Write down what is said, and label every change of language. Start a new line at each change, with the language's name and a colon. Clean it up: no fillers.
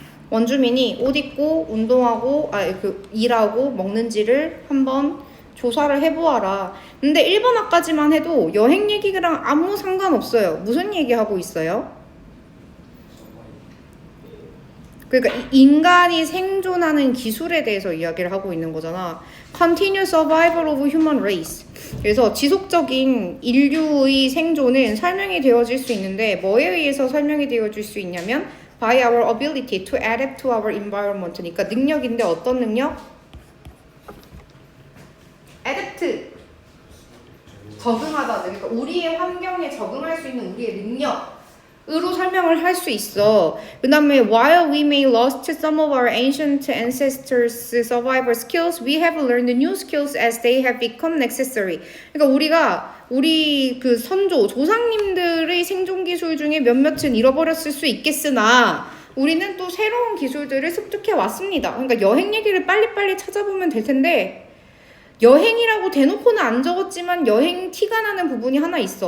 Korean: 원주민이 옷 입고 운동하고 일하고 먹는지를 한번 조사를 해보아라. 근데 1번 학까지만 해도 여행 얘기랑 아무 상관없어요. 무슨 얘기하고 있어요? 그러니까 인간이 생존하는 기술에 대해서 이야기를 하고 있는 거잖아.
English: Continuous survival of human race.
Korean: 그래서 지속적인 인류의 생존은 설명이 되어질 수 있는데 뭐에 의해서 설명이 되어질 수 있냐면
English: by our ability to adapt to our environment.
Korean: 그러니까 능력인데 어떤 능력? adapt. 적응하다. 그러니까 우리의 환경에 적응할 수 있는 우리의 능력으로 설명을 할 수 있어. 그 다음에
English: while we may lost some of our ancient ancestors' survival skills, we have learned new skills as they have become necessary.
Korean: 그러니까 우리 그 선조, 조상님들의 생존 기술 중에 몇몇은 잃어버렸을 수 있겠으나 우리는 또 새로운 기술들을 습득해 왔습니다. 그러니까 여행 얘기를 빨리빨리 찾아보면 될 텐데 여행이라고 대놓고는 안 적었지만 여행 티가 나는 부분이 하나 있어.